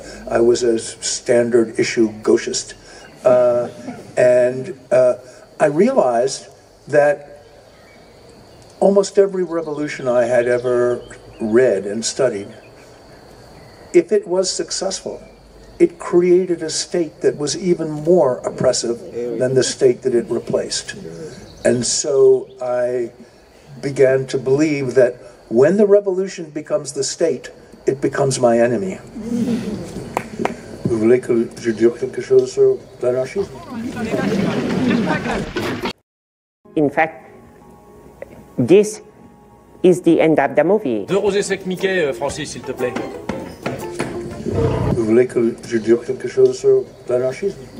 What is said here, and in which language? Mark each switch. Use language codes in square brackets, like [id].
[en] I was a standard issue gauchist. And I realized that almost every revolution I had ever read and studied, if it was successful, it created a state that was even more oppressive than the state that it replaced. And so I began to believe that when the revolution becomes the state, it becomes my enemy. [fr] Vous voulez que je dise quelque chose sur l'anarchisme? [en] In fact, this is the end of the movie. [fr] 2 rosés secs Mickey, Francis, s'il te plaît. Vous voulez que je dise quelque chose sur l'anarchisme?